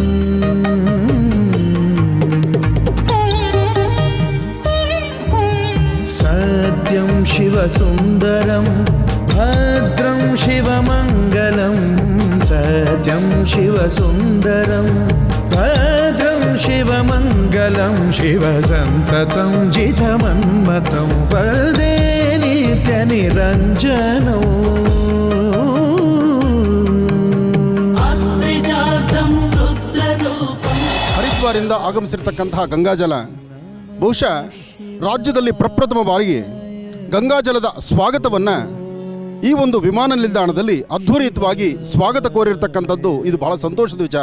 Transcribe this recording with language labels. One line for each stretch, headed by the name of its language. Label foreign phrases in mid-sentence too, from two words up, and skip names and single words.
Sanskrit: सत्यं शिवसुन्दरं भद्रं शिवमङ्गलं सत्यं शिवसुन्दरं भद्रं शिवमङ्गलं शिवसन्ततं जितमन्मतं वन्दे नित्यनिरञ्जनौ
Kannada: ಹರಿದ್ವಾರದಿಂದ ಆಗಮಿಸಿರ್ತಕ್ಕಂತಹ ಗಂಗಾಜಲ ಬಹುಶಃ ರಾಜ್ಯದಲ್ಲಿ ಪ್ರಪ್ರಥಮ ಬಾರಿಗೆ ಗಂಗಾಜಲದ ಸ್ವಾಗತವನ್ನು ಈ ಒಂದು ವಿಮಾನ ನಿಲ್ದಾಣದಲ್ಲಿ ಅದ್ಭುತವಾಗಿ ಸ್ವಾಗತ ಕೋರಿರ್ತಕ್ಕಂಥದ್ದು ಇದು ಬಹಳ ಸಂತೋಷದ ವಿಚಾರ.